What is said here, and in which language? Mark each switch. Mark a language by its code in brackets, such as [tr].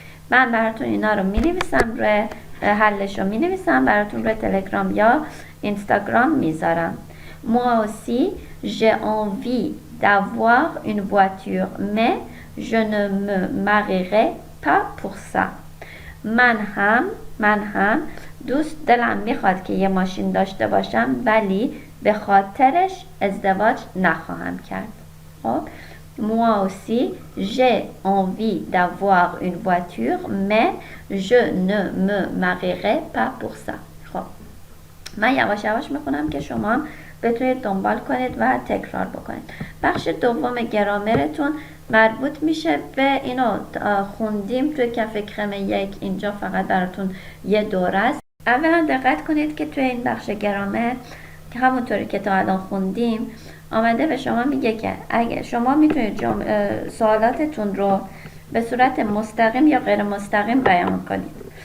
[fa] من براتون اینا رو می‌نویسم، روی حلش رو می‌نویسم براتون روی تلگرام یا اینستاگرام میذارم. [fr] Moi aussi j'ai envie d'avoir une voiture mais je ne me marierai pas pour ça. [fa] من هم دلم میخواد که یه ماشین داشته باشم ولی به خاطرش ازدواج نخواهم کرد. [fr] خب Moi aussi j'ai envie d'avoir une voiture mais je ne me marierai pas pour ça. [fa] خب من یواش یواش میخونم که شما هم بتونید دنبال کنید و تکرار بکنید. بخش دوم گرامرتون مربوط میشه به اینو خوندیم توی کف کرم 1. اینجا فقط براتون یه دوره است. اولا دقت کنید که توی این بخش گرامر که همونطوری که تا الان خوندیم آمده به شما میگه که اگه شما میتونید سوالاتتون رو به صورت مستقیم یا غیر مستقیم بیان کنید.